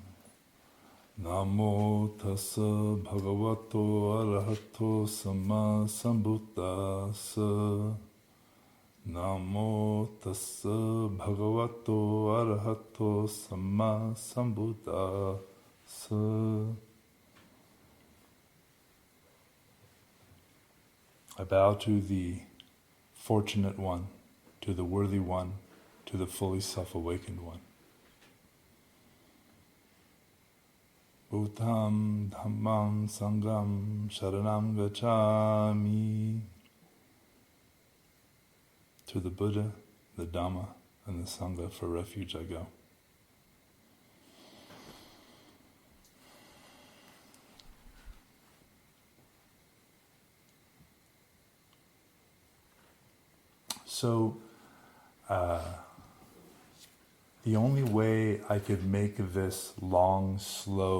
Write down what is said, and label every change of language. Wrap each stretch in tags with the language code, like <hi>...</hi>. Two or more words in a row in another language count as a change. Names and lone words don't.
<pi>Namo tassa bhagavato arahato samma sambuddhassa. Namo tassa bhagavato arahato samma sambuddhassa.</pi> <en>I bow to the fortunate one, to the worthy one, to the fully self-awakened one.</en> <pi>Bhutam dhammam sangham sharanam gacchami.</pi> <en>To the Buddha, the Dharma, and the Sangha for refuge I go. So, the only way I could make this long, slow</en>